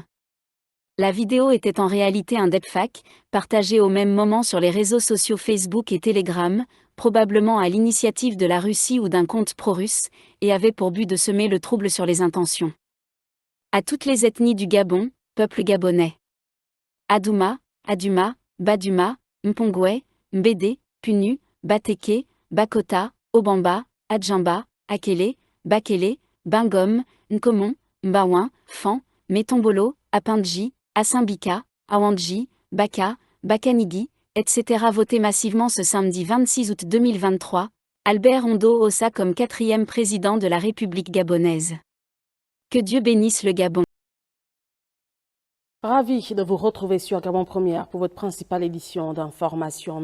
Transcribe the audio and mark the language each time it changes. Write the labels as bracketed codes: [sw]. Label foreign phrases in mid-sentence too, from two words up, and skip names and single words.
[fr] La vidéo était en réalité un deepfake, partagé au même moment sur les réseaux sociaux Facebook et Telegram, probablement à l'initiative de la Russie ou d'un compte pro-russe, et avait pour but de semer le trouble sur les intentions. À toutes les ethnies du Gabon, peuple gabonais. Adouma, Aduma, Baduma, Mpongwe, Mbédé, Punu, Bateke, Bakota, Obamba, Adjamba, Akele, Bakele, Bingom, Nkomon, Mbawin, Fan, Metombolo, Apindji, Asimbika, Awandji, Baka, Bakanigi, etc. Voté massivement ce samedi 26 août 2023, Albert Ondo Ossa comme 4e président de la République gabonaise. Que Dieu bénisse le Gabon. Ravi de vous retrouver sur Gabon Première pour votre principale édition d'information.